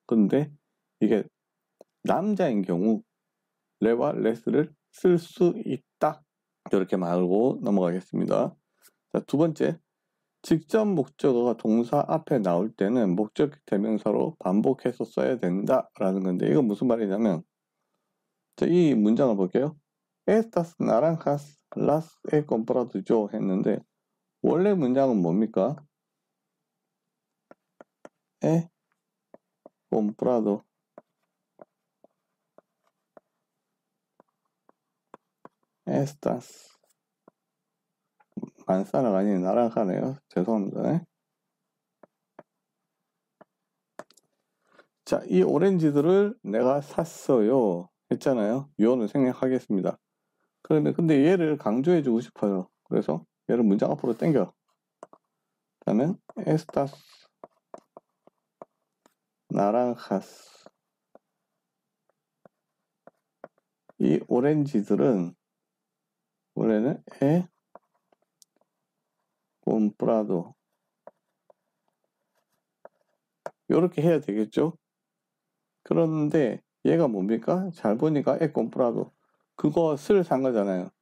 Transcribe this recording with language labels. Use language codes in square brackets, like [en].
[ko] 그런데 이게 남자인 경우 레와 레스를 쓸 수 있다. 이렇게 말하고 넘어가겠습니다. 자, 두 번째, 직접 목적어가 동사 앞에 나올 때는 목적격 대명사로 반복해서 써야 된다라는 건데, 이건 무슨 말이냐면, 자, 이 문장을 볼게요. [es] Estas naranjas las he comprado yo [ko] 했는데, 원래 문장은 뭡니까? [es] He comprado estas. [ko] 만사라가 아닌 나랑하네요. 죄송합니다. 자, 이 오렌지들을 내가 샀어요 했잖아요. 요는 생략하겠습니다. 그런데 근데 얘를 강조해주고 싶어요. 그래서 얘를 문장 앞으로 당겨. 그러면 [es] estas naranjas. [ko] 이 오렌지들은 원래는 [es] he comprado [ko] 이렇게 해야 되겠죠. 그런데 얘가 뭡니까? 잘 보니까 [es] he comprado [ko] 그것을 산 거잖아요.